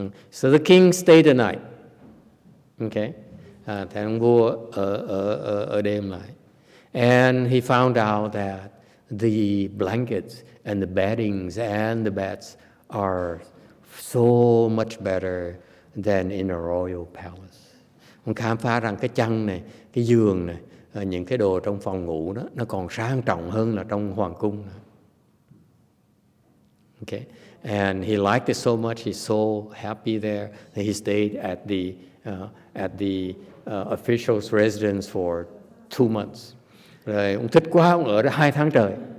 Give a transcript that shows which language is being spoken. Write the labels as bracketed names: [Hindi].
[English] So the king stayed the night. Okay. [Vietnamese] Thì ông vua ở đêm lại. [English] And he found out that the blankets and the beddings and the beds are so much better than in a royal palace. [Vietnamese] Ông khám phá rằng cái chăn này, cái giường này, những cái đồ trong phòng ngủ đó, nó còn sang trọng hơn là trong hoàng cung nữa. [English] Okay. And he liked it so much, he's so happy there that he stayed at the official's residence for 2 months. [Vietnamese] Rồi ông thích quá, ông ở đó 2 tháng trời.